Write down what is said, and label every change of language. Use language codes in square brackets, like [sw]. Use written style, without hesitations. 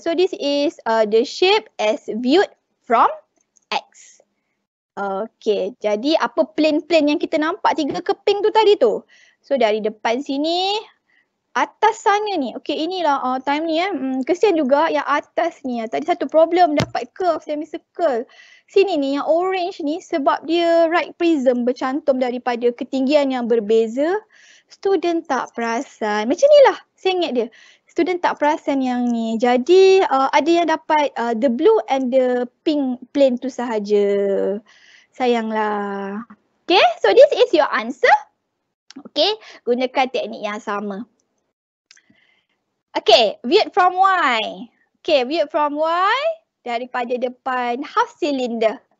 [en] So this is the shape as viewed from X. [ms] Okay, jadi apa plane-plane yang kita nampak 3 keping tu tadi tu? So dari depan sini, atas sana ni. Okay, inilah time ni kesian juga yang atas ni. Tadi satu problem dapat curve semicircle. Sini ni yang orange ni sebab dia right prism bercantum daripada ketinggian yang berbeza. Student tak perasan. Macam ni lah saya ingat dia. Student tak perasan yang ni. Jadi ada yang dapat [en] the blue and the pink plane [ms] tu sahaja. Sayanglah. [en] Okay, so this is your answer. [ms] Okay, gunakan teknik yang sama. [en] Okay, viewed from Y. Okay, viewed from Y [ms] daripada depan [en] half cylinder.